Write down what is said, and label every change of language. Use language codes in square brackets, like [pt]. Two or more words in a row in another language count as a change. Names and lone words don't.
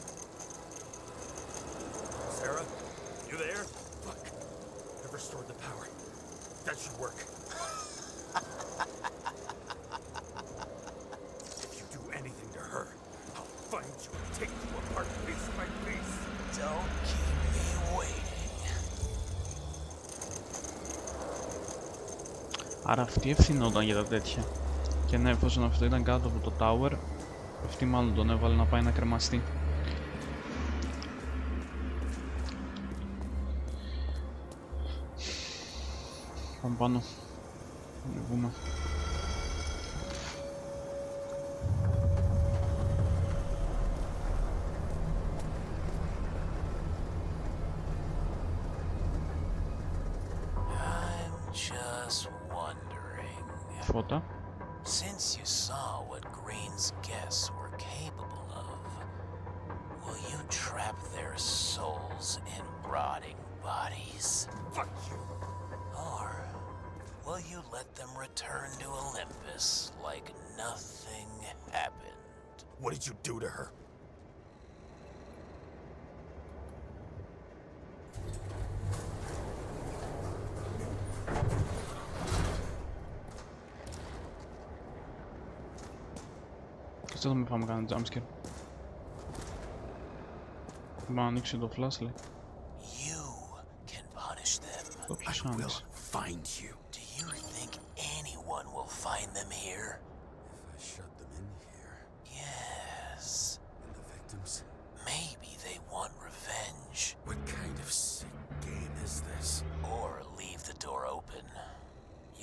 [en] Sarah? You there? Fuck. I've restored the power. That should work. If you do anything to her, I'll find you and take you apart piece by piece. Don't keep me waiting. [el] Άρα αυτή ευθυνόταν για τα τέτοια. Και ναι, εφόσον αυτό ήταν κάτω από το tower, αυτή μάλλον τον έβαλε να πάει να κρεμαστεί. Πάμε πάνω. Να βγούμε. [en] I'm just wondering. [el] Φώτα. [en] Since you saw what Green's guests were capable of, will you trap their souls in rotting bodies? Fuck you. Or will you let them return to Olympus like nothing happened? What did you do to her? [el] Κάτσε να μην φάμε κανένα jumpscare. Μπορώ να ανοίξει το flashlight. [en] You can punish them. [el] Το ποιος [en] I will [el] άνοιξε. [en] find you. Do you think anyone will find them here? If I shut them in here, Yes. and the victims, Maybe they want revenge. what kind of sick game is this? Or leave the door open.